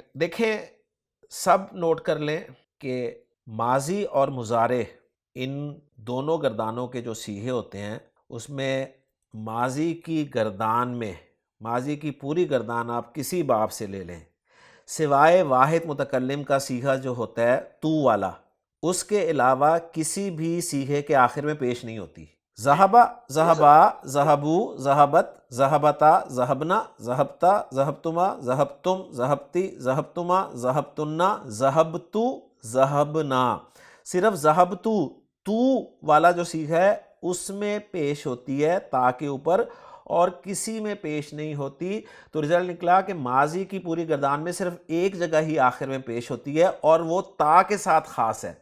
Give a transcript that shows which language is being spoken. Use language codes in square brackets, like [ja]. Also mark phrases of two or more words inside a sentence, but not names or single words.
[ur] دیکھیں سب نوٹ کر لیں کہ ماضی اور مضارع ان دونوں گردانوں کے جو صیغے ہوتے ہیں اس میں ماضی کی گردان میں ماضی کی پوری گردان آپ کسی باب سے لے لیں سوائے واحد متکلم کا صیغہ جو ہوتا ہے تو والا، اس کے علاوہ کسی بھی صیغے کے آخر میں پیش نہیں ہوتی. [ar] ذہبا ذہبا ذہبو ذہبت ذہبتا ذہبنا ذہبتا ذہبتما ذہبتم ذہبتی ذہبتما ذہبتنا ذہبتو ذہبنا. [ur] صرف ذہبتو تو والا جو صیغہ ہے اس میں پیش ہوتی ہے تا کے اوپر اور کسی میں پیش نہیں ہوتی. تو رزلٹ نکلا کہ ماضی کی پوری گردان میں صرف ایک جگہ ہی آخر میں پیش ہوتی ہے اور وہ تا کے ساتھ خاص ہے.